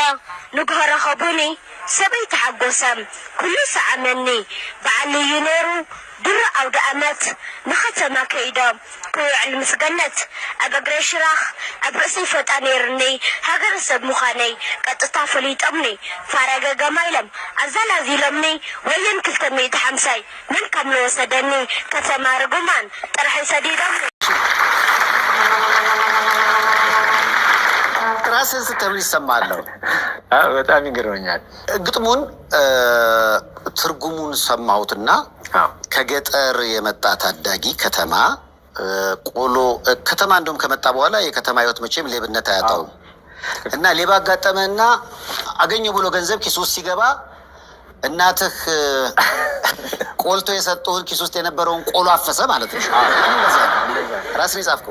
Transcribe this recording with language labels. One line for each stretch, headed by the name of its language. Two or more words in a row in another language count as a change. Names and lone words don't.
Tigrinya: ንግሆ ረኸቡኒ ሰበይ ተሓጎሰም ኩሉ ሰዓመኒ በዓል እዩ ነይሩ ድሮ ኣውደ ኣመት ንኸተማ ከይዶም ክውዕል ምስ ገነት ኣብ እግረ ሽራኽ ኣብ ርእሲ ፈጣ ነይርኒ ሃገረ ሰብ ምዃነይ ቀጥታ ፈሊጦምኒ ፋረገ ገማኢሎም ኣዘላዚሎምኒ ወየን 250 ምን ከም ዝወሰደኒ ከተማ ርጉማን ጥራሒ ሰዲዶምኒ።
Amharic: ራስህን ስትብል ይሰማለሁ። በጣም ይገርመኛል። ግጥሙን ትርጉሙን ሰማሁትና ከገጠር የመጣ ታዳጊ ከተማ ቆሎ ከተማ እንደውም ከመጣ በኋላ የከተማ ህይወት መቼም ሌብነት አያጣውም እና ሌባ አጋጠመና አገኘው ብሎ ገንዘብ ኪስ ውስጥ ሲገባ እናትህ ቆልቶ የሰጠውን ኪስ ውስጥ የነበረውን ቆሎ አፈሰ ማለት ነው። ራስን የጻፍከው?